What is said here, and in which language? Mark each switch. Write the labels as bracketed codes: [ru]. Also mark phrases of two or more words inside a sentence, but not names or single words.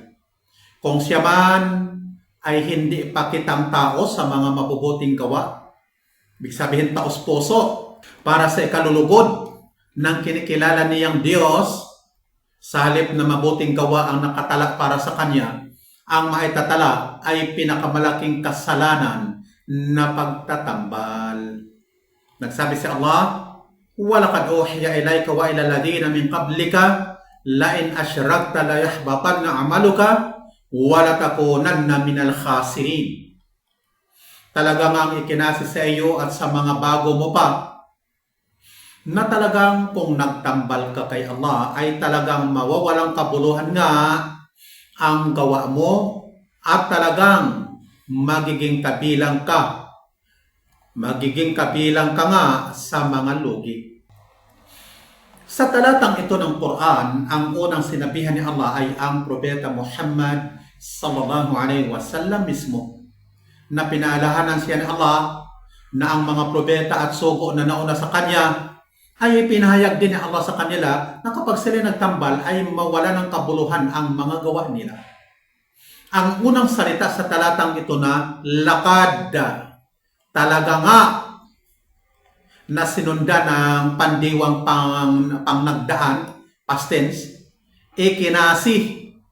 [tl] Kung siya man ay hindi pakitang tao sa mga mabubuting gawa, ibig sabihin taos puso para sa ikalulugod ng kinikilala niyang Diyos, sa halip na mabuting gawa ang nakatala para sa kanya, ang maitatala ay pinakamalaking kasalanan na pagtatambal. [ar] Nagsabi si Allah, وَلَقَدْ أُوحِيَ إِلَيْكَ وَإِلَى الَّذِينَ مِنْ قَبْلِكَ لَئِنْ أَشْرَكْتَ لَيَحْبَطَنَّ عَمَلُكَ وَلَتَكُونَنَّ مِنَ الْخَاسِرِينَ. [tl] Talagang ang ikinasi sa iyo at sa mga bago mo pa na talagang kung nagtambal ka kay Allah ay talagang mawawalang kabuluhan nga ang gawa mo at talagang magiging kabilang ka nga sa mga lugi. Sa talatang ito ng Quran, ang unang sinabihan ni Allah ay ang Propeta Muhammad [ar] صلى الله عليه وسلم [tl] mismo, na pinaalahanan siya ni Allah na ang mga propeta at sugo na nauna sa kanya ay pinahayag din ni Allah sa kanila na kapag sila nagtambal ay mawala ng kabuluhan ang mga gawa nila. Ang unang salita sa talatang ito na lakad, talaga nga na sinunda ng pandiwang pang nagdaan, [en] past tense, [tl] ikinasi.